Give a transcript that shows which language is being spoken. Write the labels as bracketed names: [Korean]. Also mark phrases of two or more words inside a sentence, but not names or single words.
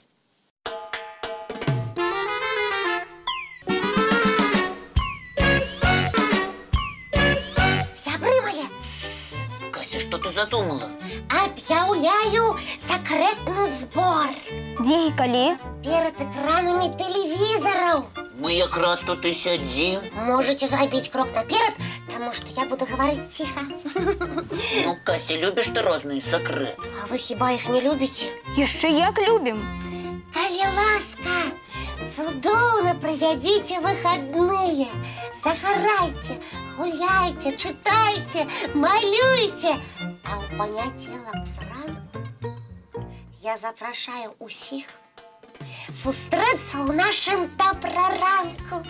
[Belarusian] Сябры мае, [Russian] Кася, что ты задумала? [Belarusian] аб'яўляю сакрэтны збор. Дзе і калі? Перад экранамі тэлевізараў. Мы якраз тут і сядзім. Можете зрабіць крок наперад, [Russian] потому что я буду говорить тихо. Ну, Кася, любишь ты [Belarusian] розныя сакрэты? [Russian] А вы хіба их не любите? [Belarusian] Яшчэ як любім. Калі ласка, цудоўна правядзіце выходные. [Russian] Загорайте, гуляйте, читайте, малюйте. [Belarusian] А ў панядзелак зранку я запрашаю усіх сустрэцца ў нашым добраранку.